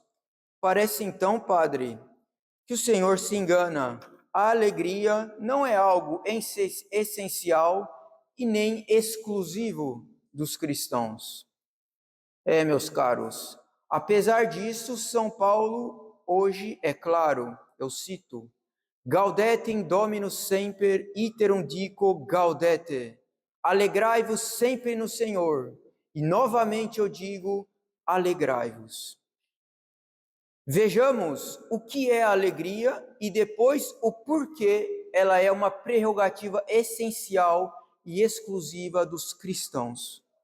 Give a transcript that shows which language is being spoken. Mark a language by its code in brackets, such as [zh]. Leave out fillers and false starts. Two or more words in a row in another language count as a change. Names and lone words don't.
[pt] Parece então, padre, que o Senhor se engana. A alegria não é algo essencial e nem exclusivo dos cristãos. Meus caros, apesar disso, São Paulo hoje é claro, eu cito: [la] Gaudete in Domino semper, iterum dico gaudete. [pt] Alegrai-vos sempre no Senhor. E novamente eu digo, alegrai-vos. Vejamos o que é a alegria e depois o porquê ela é uma prerrogativa essencial e exclusiva dos cristãos.